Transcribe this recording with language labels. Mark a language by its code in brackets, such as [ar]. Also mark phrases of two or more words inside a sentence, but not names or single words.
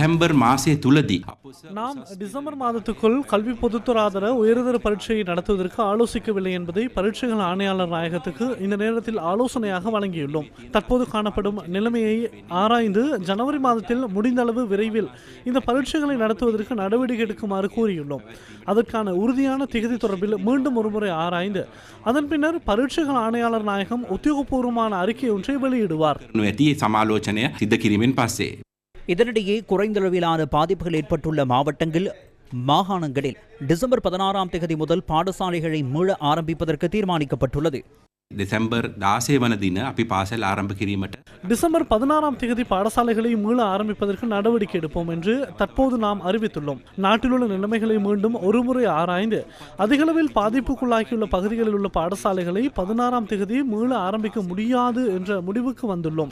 [si] දෙසැම්බර් මාසය තුලදී [ta] நாம் டிசம்பர் மாதத்துக்குள் கல்வி பொதுத்துறாதர உயர்தர பரீட்சையை நடத்துவதற்கு ஆலோசிக்கவில்லை என்பதை பரீட்சைகள் ஆணையாளர் நாயகத்துக்கு இந்த நேரத்தில் ஆலோசனையாக வழங்கியுள்ளோம். தற்போது காணப்படும் நிலைமையை ஆராய்ந்து ஜனவரி மாதத்தில் முடிந்த அளவு விரைவில் இந்த பரீட்சைகளை நடத்துவதற்கு நடவடிக்கை எடுக்குமாறு கூறியுள்ளோம். அதற்கான உறுதியான திகதி தொடர்பில் மீண்டும் ஒருமுறை ஆராய்ந்து அதன் பின்னர் பரீட்சைகள் ஆணையாளர் நாயகம் உத்தியோகபூர்வமான அறிக்கை ஒன்றை வெளியிடுவார். [si] සමාලෝචනය සිද්ධ කිරීමෙන් පස්සේ [ta] இதனிடையே குறைந்தளவிலான பாதிப்புகள் ஏற்பட்டுள்ள மாவட்டங்கள் மாகாணங்களில் டிசம்பர் 16ஆம் தேதி முதல் பாடசாலைகளை மீள ஆரம்பிப்பதற்கு தீர்மானிக்கப்பட்டுள்ளது. [si] දෙසැම්බර් 16 වන දින අපි පාසල් ආරම්භ කිරීමට [ta] டிசம்பர் 16ஆம் தேதி பாடசாலைகளை மீள ஆரம்பிப்பதற்கு நடவடிக்கை எடுப்போம் என்று தற்போது நாம் அறிவித்துள்ளோம். நாட்டிலுள்ள நிலைமைகளை மீண்டும் ஒருமுறை ஆராய்ந்து அதிகளவில் பாதிப்புக்குள்ளாகியுள்ள பகுதிகளில் உள்ள பாடசாலைகளை 16ஆம் தேதி மீள ஆரம்பிக்க முடியாது என்ற முடிவுக்கு வந்துள்ளோம்.